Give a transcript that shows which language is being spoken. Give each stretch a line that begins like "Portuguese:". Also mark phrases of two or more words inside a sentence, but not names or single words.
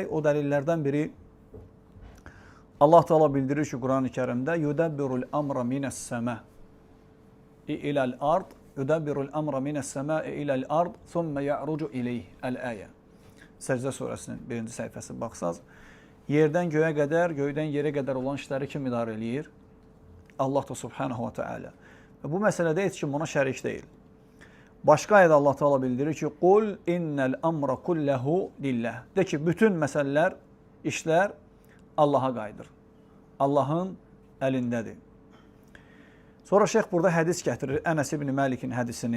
Azerbaijani: O dəlillərdən biri Allah Teala bildirir ki, Quran-ı Kərimdə
Arabic: يدبر الأمر من السماء إلى الأرض يدبر الأمر من السماء إلى الأرض ثم يعرج إليه. Əl-əyə.
Azerbaijani: Səcdə surəsinin 1-ci səhifəsi baxsaz, yerdən göyə qədər, göydən yerə qədər olan işləri kim idarə eləyir?
Arabic: Allah da سبحانه وتعالى.
Azerbaijani: Və bu məsələdə heç kim ona şərik deyil. Başqa ayədə Allah Teala bildirir ki,
Arabic: قل إن الأمر كله لله.
Azerbaijani: De ki, bütün məsələlər, işlər Allaha qayıdır. Allahın əlindədir. Sonra şeyx burada hədis gətirir. Ənəs ibn Məlikin hədisini.